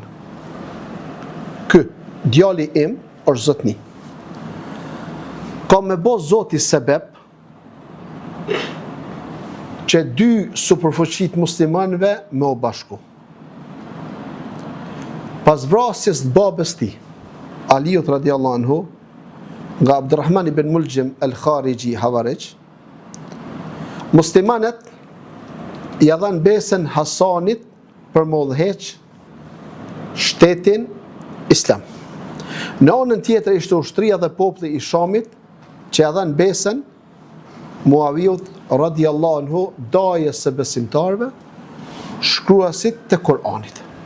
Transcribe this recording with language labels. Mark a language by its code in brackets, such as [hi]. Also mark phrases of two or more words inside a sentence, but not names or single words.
[sq] Ky djali im është zotni. Ka me bo zoti sebeb që dy superfuqit muslimanëve me u bashku. Pas vrasjes të babës tij, Aliut [ar] رضي الله عنه, [sq] nga Abdurrahman ibn Muljim al-Khariji Havarij, muslimanët ja dhanë besën Hasanit për më udhëheq shtetin islam. Në anën tjetër ishte ushtria dhe populli i Shamit që ja dhanë besën Muawiut [ar] رضي الله عنه, [sq] dajes së besimtarëve, shkruasit të Kur'anit.